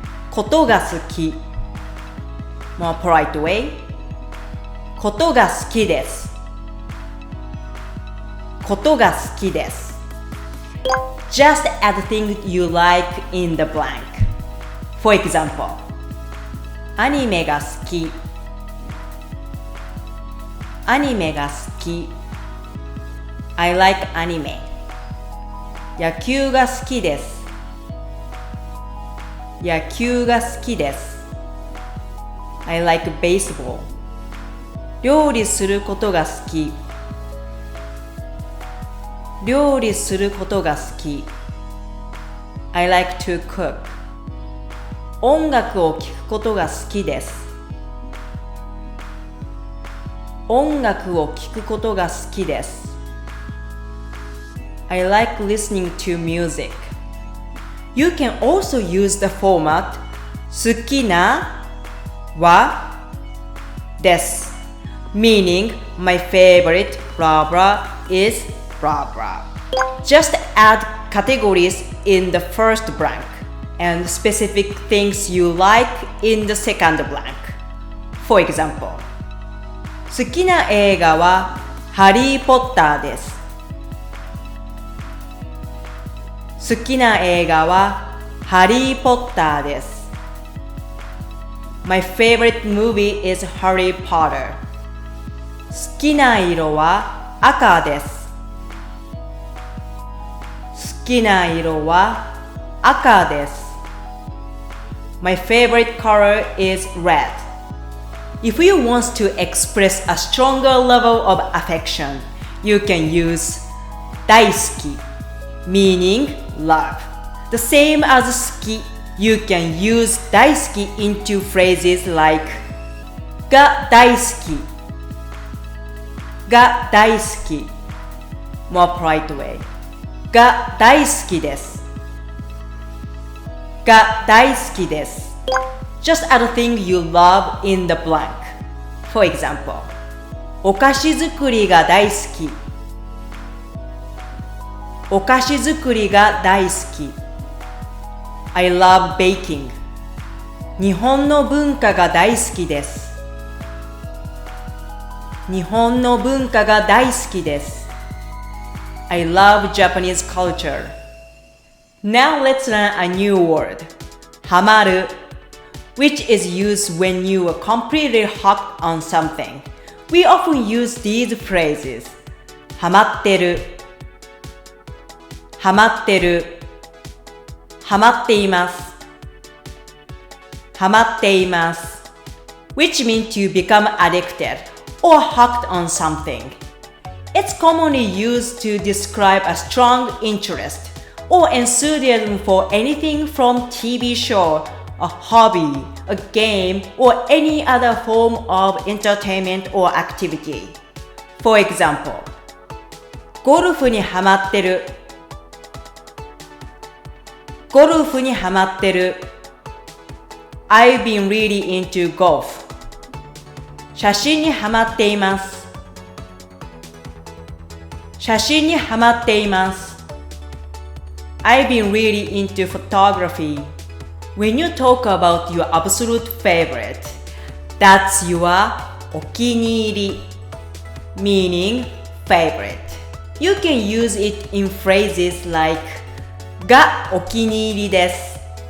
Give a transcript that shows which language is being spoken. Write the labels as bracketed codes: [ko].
[ja] ことが好き [en] More polite way [ja] ことが好きですことが好きです [en] Just add things you like in the blank. For example, [ja] アニメが好きアニメが好き [en] I like anime. [ja] 野球が好きです野球が好きです [en] I like baseball. [ja] 料理することが好き料理することが好き [en] I like to cook. [ja] 音楽を聴くことが好きです音楽を聴くことが好きです [en] I like listening to music. You can also use the format [ja] 好きなはです [en] meaning my favorite blah blah is blah blah. Just add categories in the first blank and specific things you like in the second blank. [ja] For example, 好きな映画はハリー・ポッターです好きな映画はハリー・ポッターです [en] My favorite movie is Harry Potter. [ja] 好きな色は赤です好きな色は赤です [en] My favorite color is red. If you want to express a stronger level of affection, you can use 大好き meaning love. The same as 好き you can use 大好き into phrases like [ja] が大好きが大好き [en] More polite way [ja] が大好きですが大好きです [en] Just add a thing you love in the blank. [ja] For example, お菓子作りが大好きお菓子作りが大好き [en] I love baking. [ja] 日本の文化が大好きです日本の文化が大好きです [en] I love Japanese culture. Now let's learn a new word, ハマる which is used when you are completely hooked on something. We often use these phrases, [ja] ハマってるハマってるハマっていますハマっています [en] which mean to become addicted or hooked on something. It's commonly used to describe a strong interest or enthusiasm for anything from TV show, a hobby, a game, or any other form of entertainment or activity. For example, [ja] ゴルフにハマってる。ゴルフにハマってる。 [en] I've been really into golf. [ja] 写真にハマっています。写真にハマっています。 [en] I've been really into photography. When you talk about your absolute favorite, that's your お気に入り meaning favorite. You can use it in phrases like [ja] がお気に入りです。